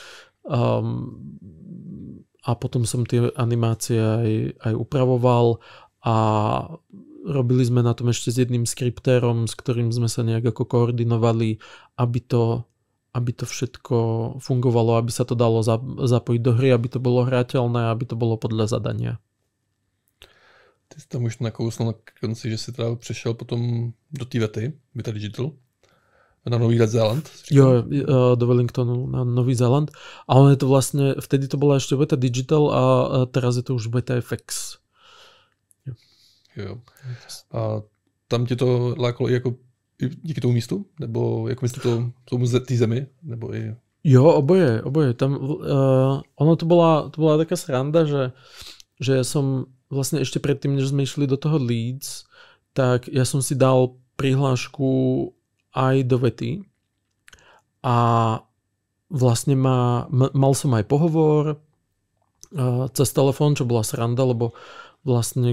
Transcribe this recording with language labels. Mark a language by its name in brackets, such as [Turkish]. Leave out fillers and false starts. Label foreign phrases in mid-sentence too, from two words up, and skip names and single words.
[Slovak] a potom som tie animácie aj upravoval a robili sme na tom ešte s jedným skriptérom, s ktorým sme sa nejak ako koordinovali, aby to všetko fungovalo, aby sa to dalo zapojiť do hry, aby to bolo hrateľné, aby to bolo podľa zadania. [Czech] Ty jsi tam už nakousnul na konci, že jsi teda přešel potom do té Wety, Weta Digital, na Nový Zéland. Jo, do Wellingtonu na Nový Zéland. [Slovak] A ono je to vlastne, vtedy to bola ešte Weta Digital a teraz je to už Weta FX. [Czech] Jo. A tam ti to lákalo i jako díky tomu místu? Nebo jako myslíte tomu té zemi? Nebo i... Jo, oboje. [Slovak] Tam, ono to bola taká sranda, že ja som vlastne ešte predtým, než sme išli do toho Leeds, tak ja som si dal prihlášku aj do vety a vlastne mal som aj pohovor cez telefón, čo bola sranda, lebo vlastne